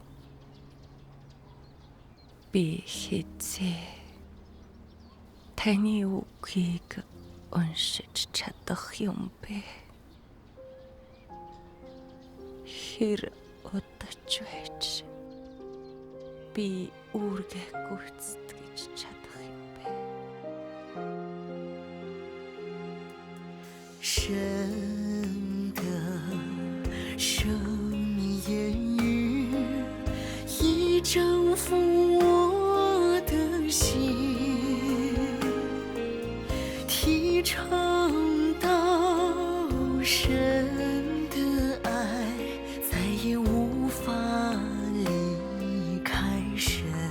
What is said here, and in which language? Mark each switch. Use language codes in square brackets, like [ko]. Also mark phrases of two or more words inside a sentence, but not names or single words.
[mn] Би хизээ таны үгийг уншиж чадах юм бэ? Хэр удаж байж би үүргээ гүйцэтгэж чадах юм бэ? [zh] 神的生命言语已征服我的心，提倡到神的爱再也无法离开神。